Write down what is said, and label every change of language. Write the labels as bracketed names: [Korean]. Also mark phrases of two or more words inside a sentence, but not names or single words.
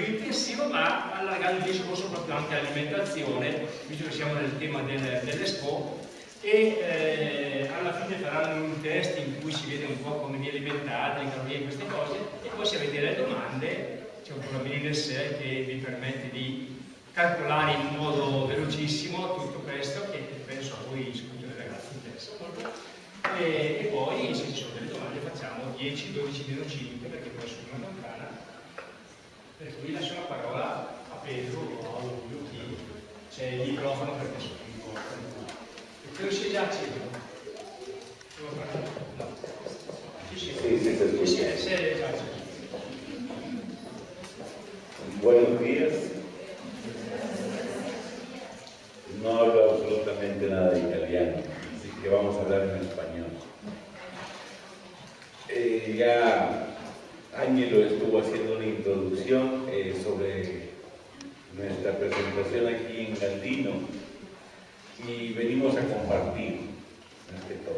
[Italian] biointensivo, ma allargando il discorso proprio anche all'alimentazione, visto che siamo nel tema dell'Expo, e alla fine faranno un test in cui si vede un po' come vi alimentate, le calorie e queste cose, e poi se avete delle domande c'è un programmino in sé che vi permette di calcolare in modo velocissimo tutto questo, che penso a voi, soprattutto ai ragazzi, interessa molto, e poi se ci sono delle domande facciamo 10, 12 meno 5, perché poi sono una lontana. Per cui lascio la parola a Pedro o a Giulio, chi c'è il microfono, perché sono un po'. Credo sia già acceso. No. Sì, è già acceso. [Spanish] Buenos días. No hablo absolutamente nada de italiano, así que vamos a hablar en español. Ya Ángelo estuvo haciendo una introducción sobre nuestra presentación aquí en Gandino y venimos a compartir, más que todo.